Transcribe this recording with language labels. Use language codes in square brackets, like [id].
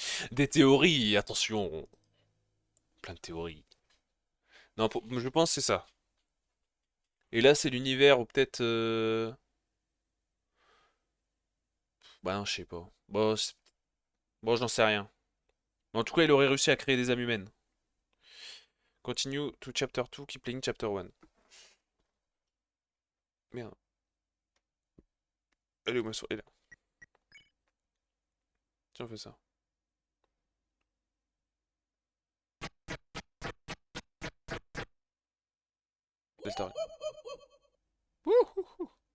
[fr] Des théories, attention. Plein de théories. Non, je pense que c'est ça. Et là, c'est l'univers où peut-être... Bah non, je sais pas. Bon, bon, j'en sais rien. Mais en tout cas, il aurait réussi à créer des âmes humaines. [en] Continue to chapter 2, keep playing chapter 1. [fr] Merde. Elle est où ma souris? Elle est là. Tiens, on fait ça. Delta. Wouhou.